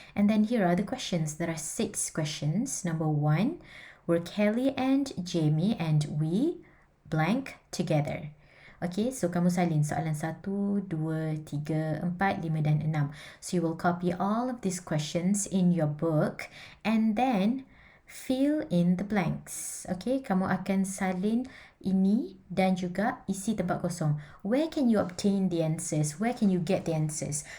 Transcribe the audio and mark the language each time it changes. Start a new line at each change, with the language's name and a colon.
English: And then here are the questions. There are 6 questions. Number one, were Kelly and Jamie and we blank together.
Malay: Okay, so kamu salin soalan 1, 2, 3, 4, 5 dan 6.
English: So you will copy all of these questions in your book and then fill in the blanks.
Malay: Okay, kamu akan salin ini dan juga isi tempat kosong.
English: Where can you obtain the answers? Where can you get the answers?